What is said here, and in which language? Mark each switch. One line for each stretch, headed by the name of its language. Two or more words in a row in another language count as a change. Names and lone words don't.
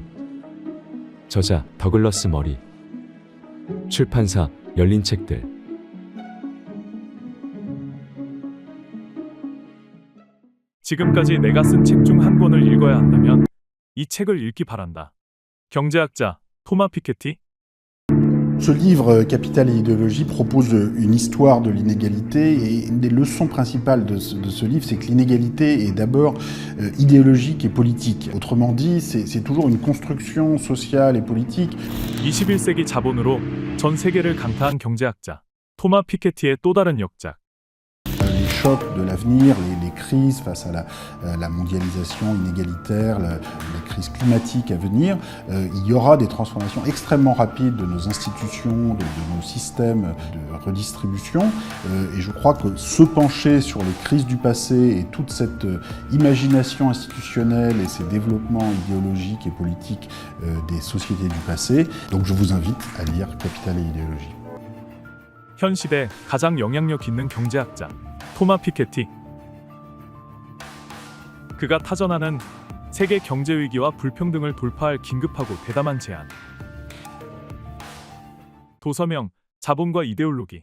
Korean: 저자 더글러스 머리. 출판사 열린 책들. 지금까지 내가 쓴 책 중 한 권을 읽어야 한다면 이 책을 읽기 바란다. 경제학자 토마 피케티.
French: Ce livre, Capital et idéologie, propose une histoire de l'inégalité et une des leçons principales de ce livre, c'est que l'inégalité est d'abord idéologique et politique. Autrement dit, c'est toujours une construction sociale et politique.
Korean: 21세기 자본으로 전 세계를 강타한 경제학자 토마 피케티의 또 다른 역작.
French: Les chocs de l'avenir, les crises face à la mondialisation inégalitaire, les crises climatiques à venir, il y aura des transformations extrêmement rapides de nos institutions, de nos systèmes de redistribution. Et je crois que se pencher sur les crises du passé et toute cette imagination institutionnelle et ces développements idéologiques et politiques des sociétés du passé, donc je vous invite à lire Capital et idéologie.
Korean: 현 시대 가장 영향력 있는 경제학자 토마 피케티. 그가 타전하는 세계 경제 위기와 불평등을 돌파할 긴급하고 대담한 제안. 도서명 자본과 이데올로기.